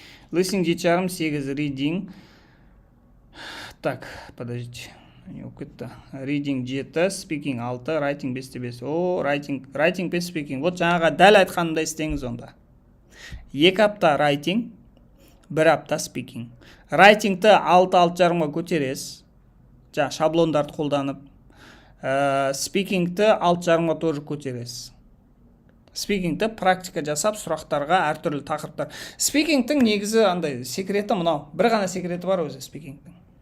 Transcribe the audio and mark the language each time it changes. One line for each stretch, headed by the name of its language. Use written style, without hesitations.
English: Listening жеті 8, reading.
Russian: Так, подождите.
English: Reading 7, speaking 6, writing 5. О, writing 5, speaking.
Kazakh: Вот жаңаға дәл айтқанымда істеңіз онда. 2 апта writing, 1 апта speaking. Writing-ті 6-6,5-ға көтересіз. Жаңа шаблондарды қолданып. Speaking-ті 6,5-ға тоже көтересіз. Speaking-ті практика жасап, сұрақтарға әртүрлі тақырыптар. Speaking-тің негізі андай секреті мынау. Бір ғана секреті бар өзі speaking-тің.